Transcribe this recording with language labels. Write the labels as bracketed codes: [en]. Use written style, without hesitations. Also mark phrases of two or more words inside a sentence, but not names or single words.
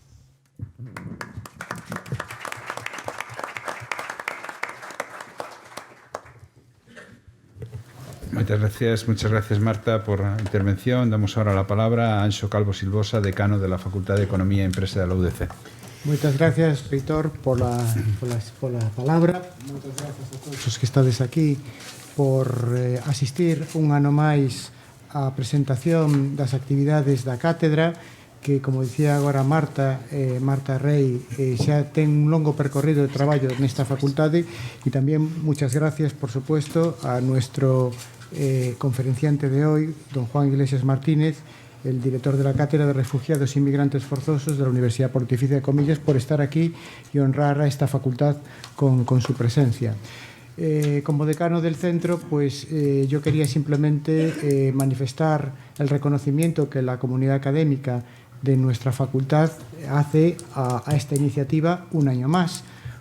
[es] Muchas gracias Marta por la intervención. Damos ahora la palabra a Anxo Calvo Silvosa, decano de la Facultad de Economía y Empresa de la UDC. Muchas gracias, reitor, por la palabra. Muchas gracias [gl] a todos os que estades aquí por asistir un ano máis á presentación das actividades da cátedra que, como dicía agora Marta Rey, xa ten un longo percorrido de traballo nesta facultade e tamén [es] muchas gracias, por supuesto, a nuestro conferenciante de hoy, don Juan Iglesias Martínez, el director de la Cátedra de Refugiados y Migrantes Forzosos de la Universidad Pontificia de Comillas, por estar aquí y honrar a esta facultad con su presencia. Como decano del centro, pues yo quería simplemente manifestar el reconocimiento que la comunidad académica de nuestra facultad hace a esta iniciativa un año más.